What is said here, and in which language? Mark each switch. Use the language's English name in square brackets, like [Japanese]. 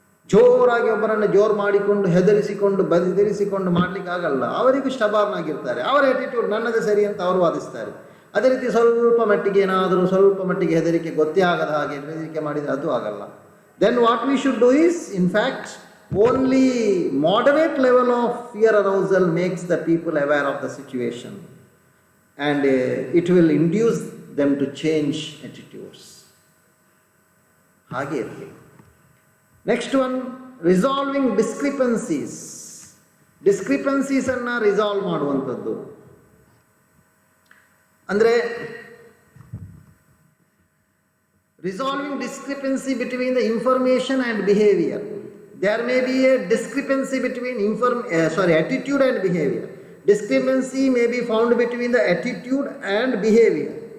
[Kannada] ಜೋರಾಗಿ ಒಬ್ಬರನ್ನು ಜೋರು ಮಾಡಿಕೊಂಡು ಹೆದರಿಸಿಕೊಂಡು ಬದಿರಿಸಿಕೊಂಡು ಮಾಡಲಿಕ್ಕೆ ಆಗಲ್ಲ. ಅವರಿಗೂ ಸ್ಟಬಾರ್ನ್ ಆಗಿರ್ತಾರೆ. ಅವರ attitude ನನ್ನದೇ ಸರಿ ಅಂತ ಅವರು ವಾದಿಸ್ತಾರೆ. ಅದೇ ರೀತಿ ಸ್ವಲ್ಪ ಮಟ್ಟಿಗೆ ಹೆದರಿಕೆ ಗೊತ್ತೇ ಆಗದ ಹಾಗೆ ಹೆದರಿಕೆ ಮಾಡಿದರೆ ಅದು ಆಗಲ್ಲ. [English] Then what we should do is, in fact, only moderate level of fear arousal makes the people aware of the situation and it will induce them to change attitudes. [Kannada] ಹಾಗೆ ಇರಲಿ. [English] Next one, resolving discrepancies. [Kannada] Discrepancies ಅನ್ನು resolve ಮಾಡುವಂಥದ್ದು. [English] ಅಂದರೆ resolving discrepancy between the information and behavior. There may be a discrepancy between attitude and behavior. Discrepancy may be found between the attitude and behavior.